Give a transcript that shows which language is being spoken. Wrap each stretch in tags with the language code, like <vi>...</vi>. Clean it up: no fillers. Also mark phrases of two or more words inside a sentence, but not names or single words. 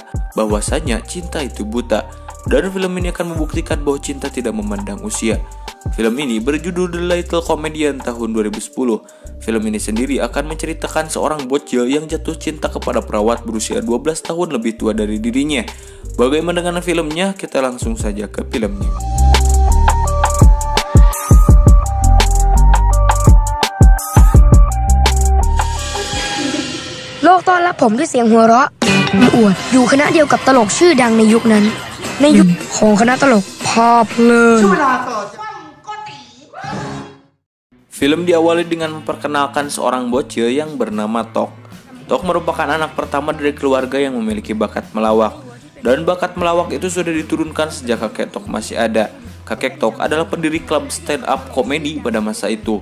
<id>Bahwasanya cinta itu buta. Dan film ini akan membuktikan bahwa cinta tidak memandang usia. Film ini berjudul The Little Comedian tahun 2010. Film ini sendiri akan menceritakan seorang bocil yang jatuh cinta kepada perawat berusia 12 tahun lebih tua dari dirinya. Bagaimana dengan filmnya? Kita langsung saja ke filmnya.</id> <th>โลกต้อนรับผมด้วยเสียงหัวเราะอวดอยู่คณะเดียวกับตลกชื่อดังในยุคนั้นในยุคของคณะตลกภาพเพลิน</th> <id>Film diawali dengan memperkenalkan seorang bocil yang bernama Tok. Tok merupakan anak pertama dari keluarga yang memiliki bakat melawak. Dan bakat melawak itu sudah diturunkan sejak kakek Tok masih ada. Kakek Tok adalah pendiri klub</id> <en>stand up</en> <id>komedi pada masa itu.</id>